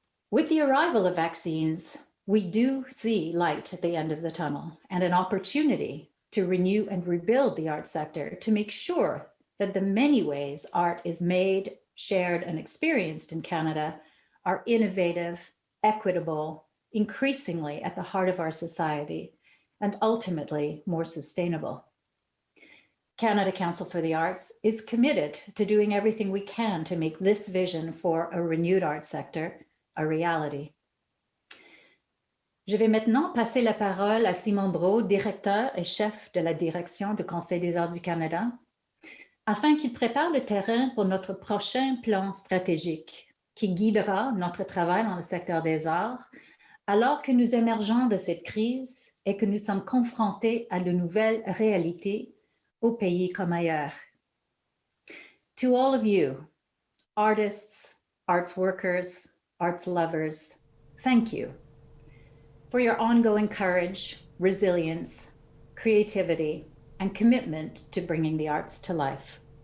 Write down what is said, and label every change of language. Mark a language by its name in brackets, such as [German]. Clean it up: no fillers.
[English] With the arrival of vaccines, we do see light at the end of the tunnel and an opportunity to renew and rebuild the arts sector to make sure that the many ways art is made, shared, and experienced in Canada are innovative, equitable, increasingly at the heart of our society, and ultimately more sustainable. Canada Council for the Arts is committed to doing everything we can to make this vision for a renewed arts sector a reality. [French] Je vais maintenant passer la parole à Simon Brault, directeur et chef de la direction du Conseil des arts du Canada, afin qu'il prépare le terrain pour notre prochain plan stratégique qui guidera notre travail dans le secteur des arts alors que nous émergeons de cette crise et que nous sommes confrontés à de nouvelles réalités au pays comme ailleurs. [English] To all of you, artists, arts workers, arts lovers, thank you for your ongoing courage, resilience, creativity, and commitment to bringing the arts to life.